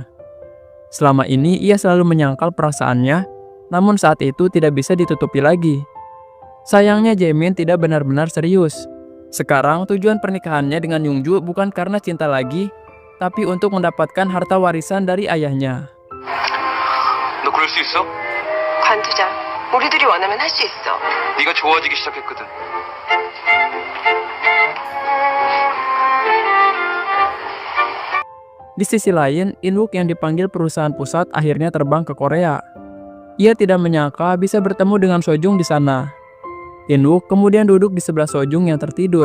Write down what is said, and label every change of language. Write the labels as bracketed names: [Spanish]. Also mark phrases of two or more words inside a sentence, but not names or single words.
[Indonesian] Selama ini ia selalu menyangkal perasaannya, namun saat itu tidak bisa ditutupi lagi. Sayangnya Jaemin tidak benar-benar serius. Sekarang tujuan pernikahannya dengan Yongju bukan karena cinta lagi, tapi untuk mendapatkan harta warisan dari ayahnya. [Korean] 너 그럴 수 있어? 관두자. 우리들이 원하면 할 수 있어. 네가 좋아지기 시작했거든. [Indonesian] Di sisi lain, In-wook yang dipanggil perusahaan pusat akhirnya terbang ke Korea. Ia tidak menyangka bisa bertemu dengan Sojung di sana. In-wook kemudian duduk di sebelah Sojung yang tertidur.